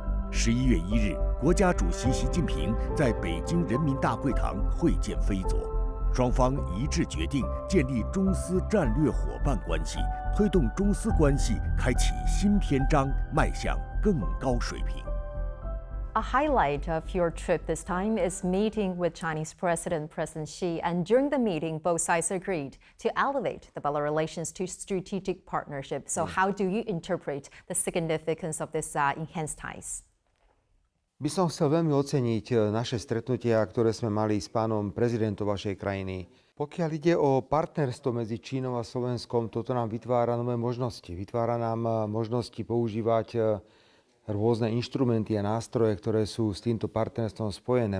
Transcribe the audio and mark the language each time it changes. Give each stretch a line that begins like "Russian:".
Chinese: 11月1日，国家主席习近平在北京人民大会堂会见菲佐，双方一致决定建立中斯战略伙伴关系，推动中斯关系开启新篇章，迈向更高水平。
English: A highlight of your trip this time is meeting with Chinese President Xi, and during the meeting, both sides agreed to elevate the bilateral relations to strategic partnership. So how do you interpret the significance of this enhanced ties?
Slovak: By som chcel veľmi oceniť naše stretnutia, ktoré sme mali s pánom prezidentom vašej krajiny. Pokiaľ ide o partnerstvo medzi Čínou a Slovenskom, toto nám vytvára nové možnosti. Vytvára nám možnosti používať rôzne inštrumenty a nástroje, ktoré sú s týmto partnerstvom spojené.